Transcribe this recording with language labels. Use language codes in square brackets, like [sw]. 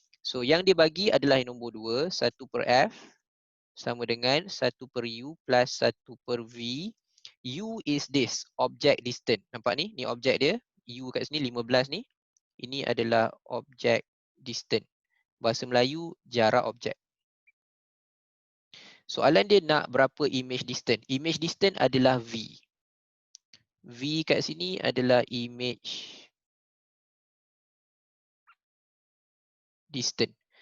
[ms] So yang dia bagi adalah yang nombor 2, 1 per F sama dengan 1 per U plus 1 per V. [en] U is this, object distance. [ms] Nampak ni? Ni objek dia. U kat sini 15 ni. Ini adalah object distance. Bahasa Melayu, jarak objek. Soalan dia nak berapa image distance. Image distance adalah V. V kat sini adalah image distance.